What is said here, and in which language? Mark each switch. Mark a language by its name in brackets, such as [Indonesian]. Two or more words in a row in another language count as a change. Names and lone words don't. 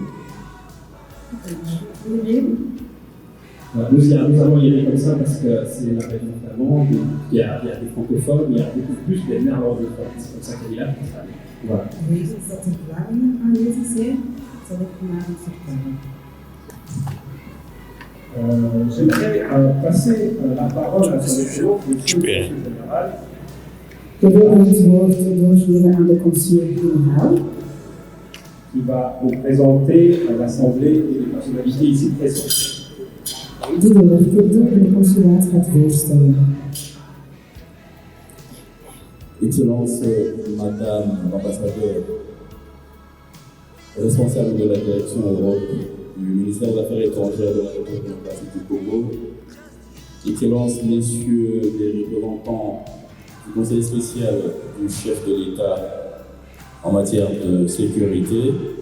[French] Nous allons y aller comme ça parce que c'est la région flamande, il y a des francophones, il y a beaucoup plus des néerlandophones. C'est comme ça qu'il y a. Voilà. J'aimerais passer la parole à son Excellence, Monsieur le Général. [Dutch] Ik wil het woord doorgeven aan de consul-generaal. [French] Qui va vous présenter l'Assemblée et les personnalités ici présentes. [Dutch] Die de werkgroep door de consulaat gaat voorstellen. [French] Excellence, Madame l'ambassadeur responsable de la direction Europe du ministère des Affaires étrangères de la République démocratique du Congo, Excellence, Messieurs les représentants du Conseil spécial du chef de l'État en matière de sécurité,